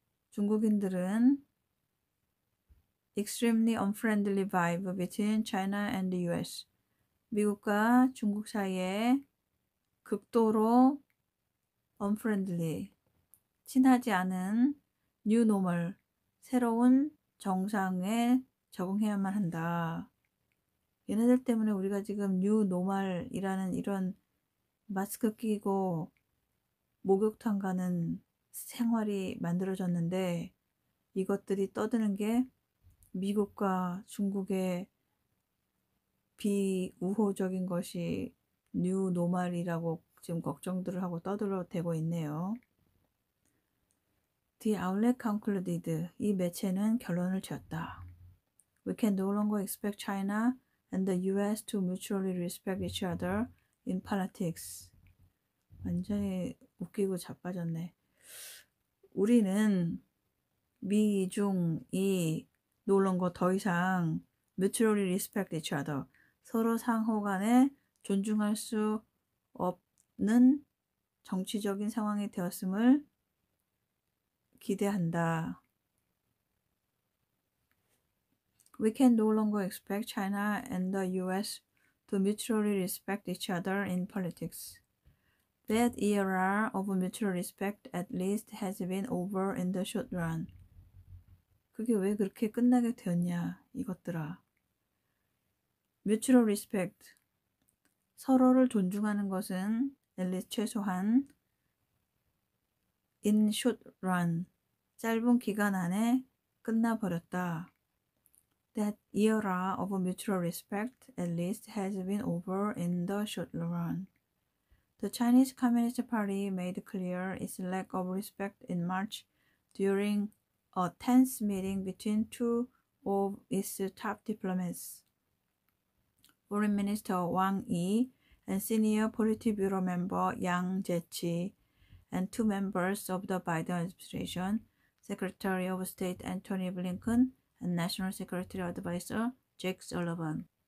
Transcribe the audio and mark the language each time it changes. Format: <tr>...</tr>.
<ko>중국인들은</ko> <en>extremely unfriendly vibe between China and the US.</en> <ko>미국과 중국 사이에 극도로</ko> <en>unfriendly,</en> <ko>친하지 않은</ko> <en>new normal,</en> <ko>새로운 정상에 적응해야만 한다. 얘네들 때문에 우리가 지금</ko> <en>new normal</en> <ko>이라는 이런 마스크 끼고 목욕탕 가는 생활이 만들어졌는데 이것들이 떠드는 게 미국과 중국의 비우호적인 것이 뉴 노멀이라고 지금 걱정들을 하고 떠들어대고 있네요.</ko> <en>The outlet concluded.</en> <ko>이 매체는 결론을 지었다.</ko> <en>We can no longer expect China and the US to mutually respect each other in politics.</en> <ko>완전히 웃기고 자빠졌네. 우리는 미중이</ko> <en>no longer</en> <ko>더 이상</ko> <en>mutually respect each other.</en> <ko>서로 상호 간에 존중할 수 없는 정치적인 상황이 되었음을 기대한다.</ko> <en>We can no longer expect China and the US to mutually respect each other in politics. That era of mutual respect at least has been over in the short run.</en> <ko>그게 왜 그렇게 끝나게 되었냐, 이것들아.</ko> <en>Mutual respect.</en> <ko>서로를 존중하는 것은</ko> <en>at least</en> <ko>최소한</ko> <en>in short run.</en> <ko>짧은 기간 안에 끝나버렸다.</ko> <en>That era of mutual respect at least has been over in the short run. The Chinese Communist Party made clear its lack of respect in March during a tense meeting between two of its top diplomats, Foreign Minister Wang Yi and senior Politburo member Yang Jiechi, and two members of the Biden administration, Secretary of State Antony Blinken and National Security Advisor Jake Sullivan.</en>